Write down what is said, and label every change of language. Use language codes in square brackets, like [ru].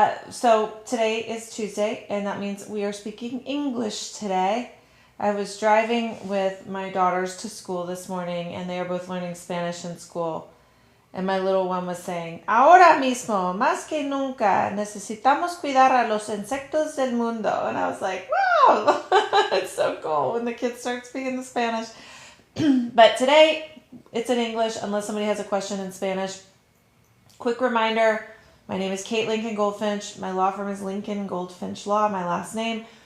[en] So today is Tuesday, and that means we are speaking English today. I was driving with my daughters to school this morning, and they are both learning Spanish in school. And my little one was saying, [es] ahora mismo, más que nunca, necesitamos cuidar a los insectos del mundo. [en] And I was like, wow, it's so cool when the kids start speaking the Spanish. But today, it's in English unless somebody has a question in Spanish. Quick reminder, my name is Kate Lincoln-Goldfinch. My law firm is Lincoln-Goldfinch Law, my last name.